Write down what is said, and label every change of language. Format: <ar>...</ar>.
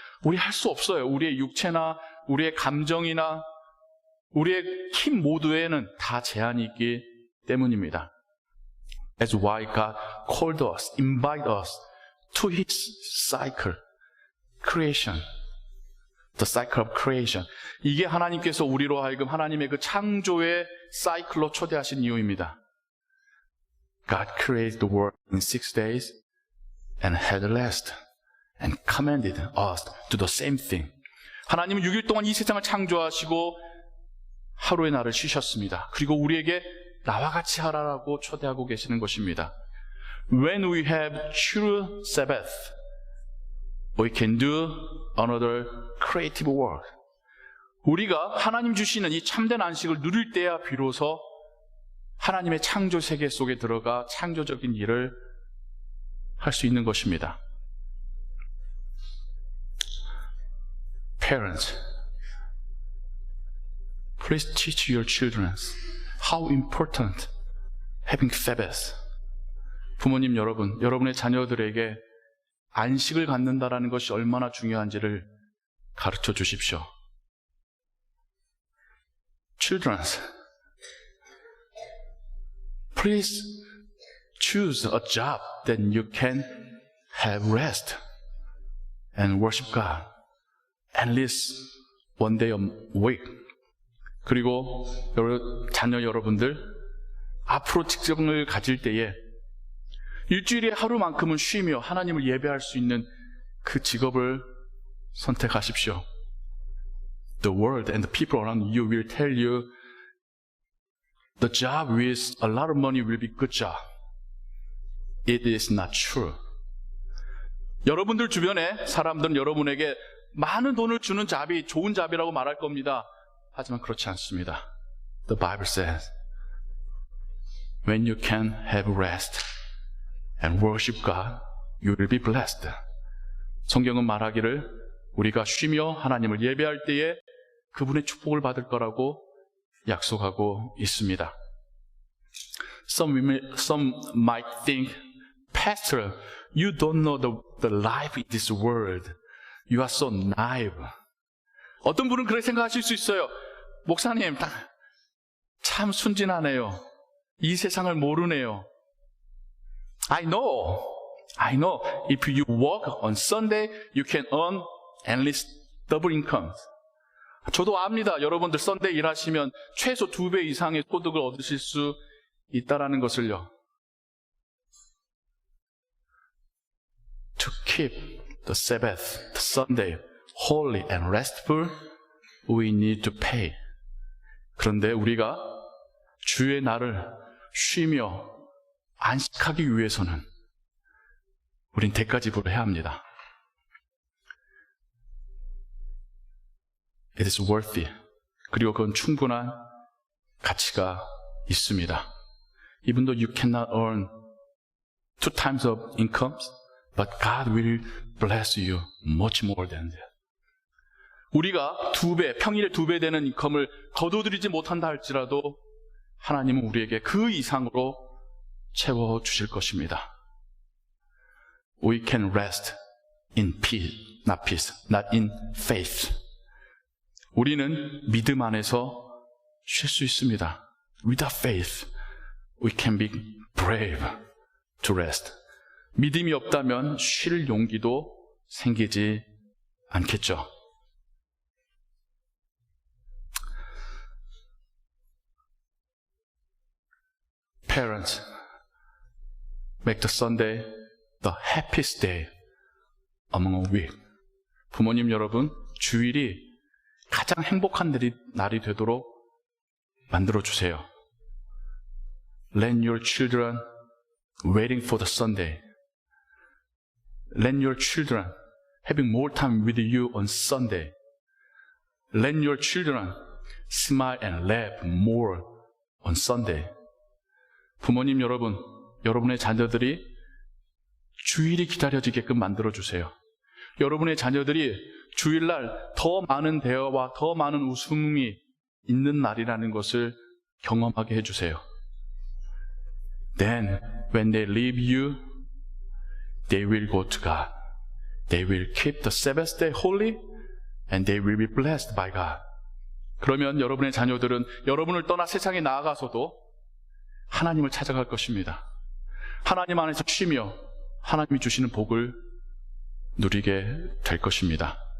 <ko>우리 할 수 없어요. 우리의 육체나 우리의 감정이나 우리의 힘 모두에는 다 제한이 있기 때문입니다.</ko> <en>That's why God called us, invited us to His cycle, creation, the cycle of creation.</en> <ko>이게 하나님께서 우리로 하여금 하나님의 그 창조의 사이클로 초대하신 이유입니다.</ko> <en>God created the world in 6 days and had rest and commanded us to do the same thing.</en> <ko>하나님은 6일 동안 이 세상을 창조하시고 하루의 날을 쉬셨습니다. 그리고 우리에게 나와 같이 하라라고 초대하고 계시는 것입니다.</ko> <en>When we have true Sabbath, we can do another creative work.</en> <ko>우리가 하나님 주시는 이 참된 안식을 누릴 때야 비로소 하나님의 창조 세계 속에 들어가 창조적인 일을 할 수 있는 것입니다.</ko> <en>Parents, please teach your children how important having Sabbath.</en> <ko>부모님 여러분, 여러분의 자녀들에게 안식을 갖는다라는 것이 얼마나 중요한지를 가르쳐 주십시오.</ko> <en>Children, please choose a job that you can have rest and worship God at least one day a week.</en> <ko>그리고 자녀 여러분들 앞으로 직장을 가질 때에 일주일에 하루만큼은 쉬며 하나님을 예배할 수 있는 그 직업을 선택하십시오.</ko> <en>The world and the people around you will tell you the job with a lot of money will be good job. It is not true.</en> <ko>여러분들 주변에 사람들은 여러분에게 많은 돈을 주는 잡이 좋은 잡이라고 말할 겁니다. 하지만 그렇지 않습니다.</ko> <en>The Bible says, when you can have rest and worship God, you will be blessed.</en> <ko>성경은 말하기를 우리가 쉬며 하나님을 예배할 때에 그분의 축복을 받을 거라고 약속하고 있습니다.</ko> <en>Some might think, Pastor, you don't know the life in this world. You are so naive.</en> <ko>어떤 분은 그렇게 생각하실 수 있어요. 목사님, 참 순진하네요. 이 세상을 모르네요.</ko> <en>I know. If you work on Sunday, you can earn at least double income.</en> <ko>저도 압니다. 여러분들 썬데이 일하시면 최소 2배 이상의 소득을 얻으실 수 있다라는 것을요.</ko> <en>To keep the Sabbath, the Sunday, holy and restful, we need to pay.</en> <ko>그런데 우리가 주의 날을 쉬며 안식하기 위해서는 우린 대가 지불을 해야 합니다.</ko> <en>It is worthy.</en> <ko>그리고 그건 충분한 가치가 있습니다.</ko> <en>Even though you cannot earn 2 times of incomes, but God will bless you much more than that.</en> <ko>우리가 2배, 평일에 2배 되는 인컴을 거둬들이지 못한다 할지라도 하나님은 우리에게 그 이상으로 채워주실 것입니다.</ko> <en>We can rest in peace, not in faith.</en> <ko>우리는 믿음 안에서 쉴 수 있습니다.</ko> <en>Without faith, we can be brave to rest.</en> <ko>믿음이 없다면 쉴 용기도 생기지 않겠죠.</ko> <en>Parents, make the Sunday the happiest day among a week.</en> <ko>부모님 여러분, 주일이 가장 행복한 날이 되도록 만들어주세요.</ko> <en>Let your children waiting for the Sunday. Let your children having more time with you on Sunday. Let your children smile and laugh more on Sunday.</en> <ko>부모님 여러분, 여러분의 자녀들이 주일이 기다려지게끔 만들어주세요. 여러분의 자녀들이 주일날 더 많은 대화와 더 많은 웃음이 있는 날이라는 것을 경험하게 해주세요.</ko> <en>Then, when they leave you, they will go to God. They will keep the Sabbath day holy, and they will be blessed by God.</en> <ko>그러면 여러분의 자녀들은 여러분을 떠나 세상에 나아가서도 하나님을 찾아갈 것입니다. 하나님 안에서 쉬며 하나님이 주시는 복을 누리게 될 것입니다.</ko>